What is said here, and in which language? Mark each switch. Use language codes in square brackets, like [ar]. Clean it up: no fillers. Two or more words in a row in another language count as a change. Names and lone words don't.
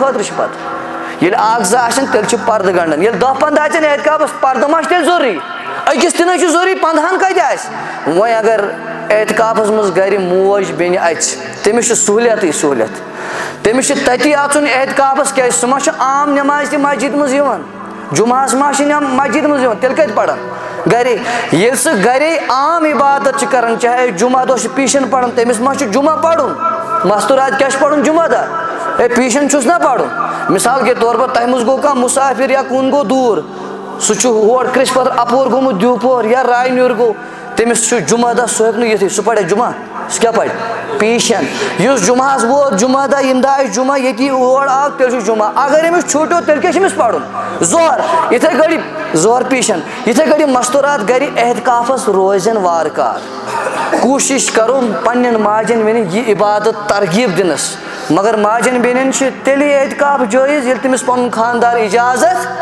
[ks] خٲطرٕ چھِ پتہٕ ییٚلہِ 1-2 آسن تیٚلہِ چھِ پردٕ گنٛڈان ییٚلہِ 10-15 اژن اعتکافس پردٕ ما چھُ تیٚلہِ ضروٗری أکِس تہِ نہٕ چھُ ضروٗری 15ہن کتہِ آسہِ وۄنۍ اگر اعتکافس منٛز گرِ موج بیٚنہِ اَژِ تٔمِس چھِ سہوٗلیت تٔمِس چھِ تٔتی اژُن اعتکافس کیٛازِ سُہ ما چھُ عام نٮ۪ماز تہِ مسجد منٛز یِوان جُمعہس ما چھِ مسجد منٛز یِوان تیٚلہِ کتہِ پرن گرے ییٚلہِ سُہ گرے عام عبادت چھِ کران چاہے جُمعہ دۄہ چھُ پیٖشن پران تٔمِس ما چھُ جُمعہ پرُن مستوٗرات کیٛاہ چھُ پرُن جُمعہ دۄہ ہے پیٖشن چھُس نا پرُن [ur] مثال کے طور پر [ks] تۄہہِ منٛز گوٚو کانٛہہ مُسافِر یا کُن گوٚو دوٗر سُہ چھُ ہور کرٛیٚش پتھر اپور گوٚمُت دیوپور یا راینیوٗر گوٚو تٔمِس چھُ جُمعہ دۄہ سُہ ہیٚکہِ نہٕ یِتھٕے سُہ پرِ جُمعہ سُہ کیٛاہ پرِ پیٖشن یُس جُمعہس ووت جُمعہ دۄہ ییٚمہِ دۄہ آسہِ جُمعہ ییٚتی اور آو تیٚلہِ چھُ جُمعہ اگر أمِس چھُٹیو تیٚلہِ کیٛاہ چھُ أمِس پرُن ظہر یِتھٕے کٲٹھۍ ظہر پیٖشن یِتھٕے کٲٹھۍ یِم مستوٗرات گرِ اعتکافس روزن وارٕ کار کوٗشش کرو پننٮ۪ن ماجٮ۪ن بیٚنٮ۪ن یہِ عبادت ترغیٖب دِنس مگر ماجٮ۪ن بیٚنٮ۪ن چھِ تیٚلے اعتکاف جٲیز ییٚلہِ تٔمِس پنُن خانٛدار اِجازت